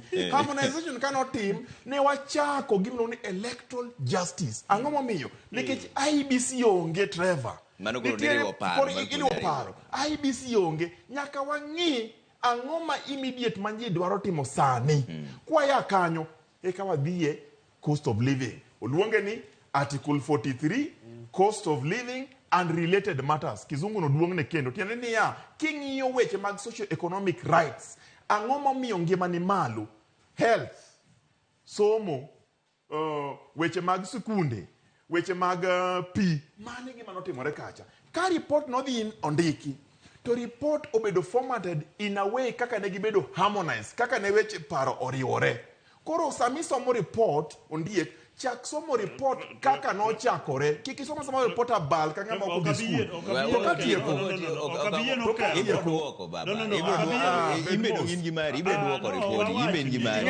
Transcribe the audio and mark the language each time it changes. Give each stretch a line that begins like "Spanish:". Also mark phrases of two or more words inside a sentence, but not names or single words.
Luo (Kenya and Tanzania): Harmonization kanotim, ne wachako gima iluongo ni
English: electoral justice.
Luo (Kenya and Tanzania): Ang'o momiyo? Nikech IBC onge Trevor. Mano koro iriwo paro. IBC onge, nyaka wang'i ang'o ma immediate ma ji dwaro timo sani. Kwaya kanyo, eka wadhiye
English: cost of living.
Luo (Kenya and Tanzania): Oluonge ni Article 43,
English: cost of living and related matters.
Luo (Kenya and Tanzania): Kizungu no duong' ne kendo. Tiende niya, king'iyo weche mag
English: socio-economic rights,
Luo (Kenya and Tanzania): ang'o momiyo ngima ni malo, health, somo, weche mag sikunde, weche mag pi, mane gima notimore kacha. Ka report nodhi ondiki, to report obedo
English: formatted in a way
Luo (Kenya and Tanzania): kaka ne gibedo harmonized, kaka ne weche paro oriwore. Koro sami somo report ondiek, chak somo report kaka no chakore. Kiki somo report abal ka ng'ama ok biskul. To katieko. Imedo ngin gi mari, ibe duoko report, ibe ngi mari.